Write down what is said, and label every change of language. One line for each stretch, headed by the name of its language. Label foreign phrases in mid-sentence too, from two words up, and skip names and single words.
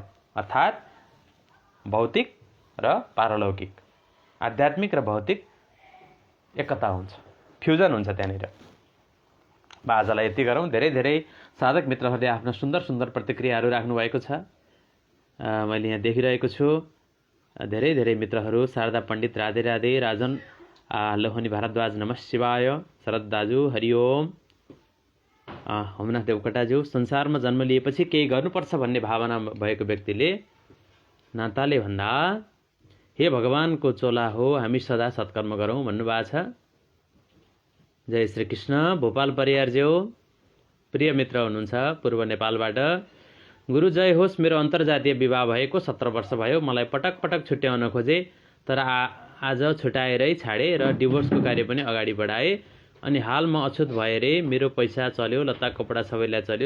Nepali: अर्थात् भौतिक र पारलौकिक, आध्यात्मिक र भौतिक एकता हुन्छ, फ्युजन हुन्छ त्यहाँनिर। आजलाई यति गरौँ। धेरै धेरै साधक मित्रहरूले आफ्नो सुन्दर सुन्दर प्रतिक्रियाहरू राख्नुभएको छ, मैले यहाँ देखिरहेको छु। धेरै धेरै मित्रहरू, शारदा पण्डित, राधे राधे, राजन लोहनी भारद्वाज, नमः शिवाय, शरद दाजु, हरिओम, होमनाथ देवकोटाज्यू, संसारमा जन्म लिएपछि केही गर्नुपर्छ भन्ने भावना भएको व्यक्तिले नाताले भन्दा हे भगवानको चोला हो, हामी सदा सत्कर्म गरौँ भन्नुभएको छ। जय श्री कृष्ण। भोपाल परियारज्यू प्रिय मित्र हुनुहुन्छ पूर्व नेपालबाट। गुरु जय होस्, मेरो अन्तर्जातीय विवाह भएको 17 वर्ष भयो। मलाई पटक पटक छुट्याउन खोजे, तर आज छुट्याएरै छाडे र डिभोर्सको कार्य पनि अगाडि बढाए। अनि हाल म अछुत भए रे, मेरो पैसा चल्यो, लत्ता कपडा सबैलाई चल्यो।